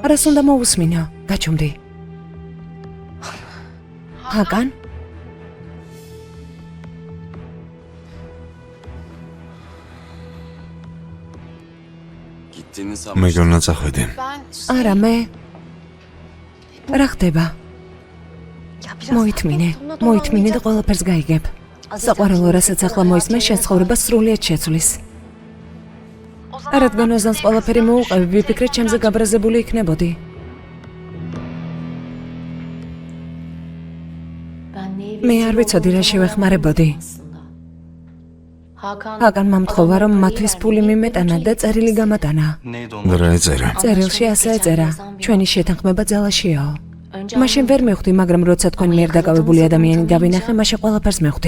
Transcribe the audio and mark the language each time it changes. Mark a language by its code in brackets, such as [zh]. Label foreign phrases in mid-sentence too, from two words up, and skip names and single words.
[ka] რას უნდა მოусმინო? გაჩუმდი. ჰაგან? [tr] Gittiğini [ka] მე გონა წახვედი. [tr] Ben [ka] არა მე. რა ხდება? [tr] ya biraz [ka] მოითმინე. [tr] sakin ol, [ka] მოითმინე და [tr] anlayacak. [ka] ყველაფერს გაიგებ. საყვარელო, რასაც ახლა მოისმენ, შენ ცხოვრება სრულიად შეცვლის. რადგან ოზანს ყველაფერი მოუყევი, ვიფიქრე, ჩემზე გაბრაზებული იქნებოდი. [tr] Ben neyi [ka] მე არ ვიცოდი რა შევეხმარებოდი. ჰაგანმა მთხოვა, რომ მათთვის ფული მიმეტანა და წერილი გამატანა. [tr] Neydi [ka] და [tr] onlar? [ka] რა ეწერა? წერილში ასე ეწერა: ჩვენი შეთანხმება ძალაშიო. მაშინ ვერ მივხვდი, მაგრამ როცა თქვენ მიერ დაკავებული ადამიანი დავინახე, მაშინ ყველაფერს მივხვდი.